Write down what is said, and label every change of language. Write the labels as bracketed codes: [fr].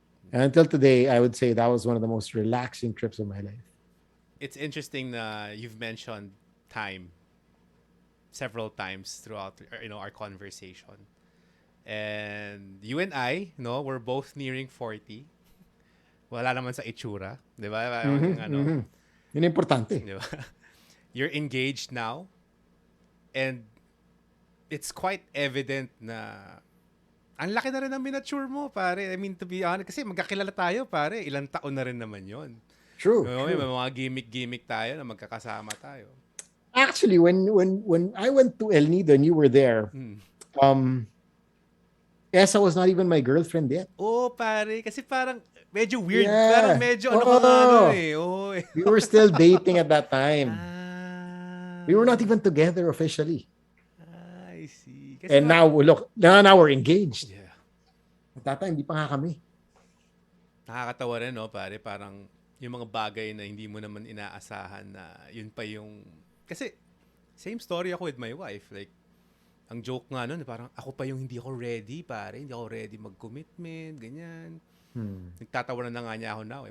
[en] And until today, I would say that was one of the most relaxing trips of my life. It's interesting na you've mentioned time several times throughout our conversation. And you and I, we're both nearing 40. [tl] Wala naman sa itsura, 'di ba? Yun importante. [en] Di ba? You're engaged now. And it's quite evident [tl] na ang laki na rin ng miniature mo, pare. [en] I mean, to be honest, [tl] kasi magkakilala tayo, pare. Ilang taon na rin naman yon. [en] True. [tl] May mga gimmick tayo na magkakasama tayo. [en] Actually, when I went to El Nido and you were there, Essa was not even my girlfriend yet. [tl] Oh, pare. Kasi parang medyo weird. [en] Yeah. [tl] Parang medyo eh. Oh. [en] We were still dating at that time. Ah. We were not even together officially. I see. Kasi And now, look, now we're engaged. Yeah. At that time, [tl] hindi pa nga kami. Nakakatawa rin, no, pare. Parang yung mga bagay na hindi mo naman inaasahan na yun pa yung... [en] Kasi, same story ako with my wife. [tl] Like, ang joke nga nun, parang ako pa yung hindi ako ready, pare. Hindi ako ready mag-commitment, ganyan. Nagtatawanan na nga niya ako now.